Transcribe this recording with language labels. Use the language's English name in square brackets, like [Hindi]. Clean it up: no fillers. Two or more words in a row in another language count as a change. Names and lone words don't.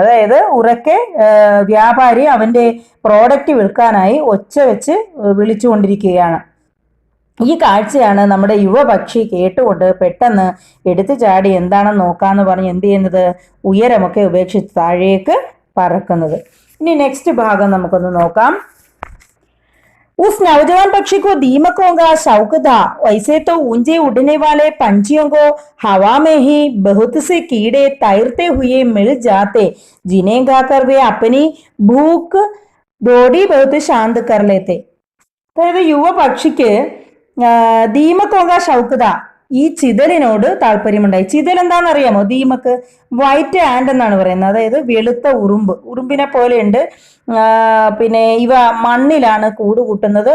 [Malayalam] അതായത് ഉറക്കെ വ്യാപാരി അവന്റെ പ്രോഡക്റ്റ് വിൽക്കാനായി ഒച്ച വെച്ച് വിളിച്ചുകൊണ്ടിരിക്കുകയാണ്. ഈ കാഴ്ചയാണ് നമ്മുടെ യുവപക്ഷി കേട്ടുകൊണ്ട് പെട്ടെന്ന് എടുത്തു ചാടി എന്താണെന്ന് നോക്കാന്ന് പറഞ്ഞ് എന്ത് ചെയ്യുന്നത്, ഉയരമൊക്കെ ഉപേക്ഷിച്ച് താഴേക്ക് പറക്കുന്നത്. ഇനി നെക്സ്റ്റ് ഭാഗം നമുക്കൊന്ന് നോക്കാം. [Hindi] उस नौजवान पक्षी को दीमकों का शौक था. वैसे तो ऊंचे उड़ने वाले पंछियों को हवा में ही बहुत से कीड़े तैरते हुए मिल जाते, जिन्हें खाकर वे अपनी भूख थोड़ी बहुत शांत कर लेते. [Malayalam] അതായത് യുവ പക്ഷിക്ക് [Hindi] दीमकों का शौक था, [Malayalam] ഈ ചിതലിനോട് താല്പര്യമുണ്ടായി. ചിതൽ എന്താണെന്ന് അറിയാമോ? ദീമക്ക് [English] white ant [Malayalam] എന്നാണ് പറയുന്നത്. അതായത് വെളുത്ത ഉറുമ്പിനെ പോലെയുണ്ട്. പിന്നെ ഇവ മണ്ണിലാണ് കൂട് കൂട്ടുന്നത്.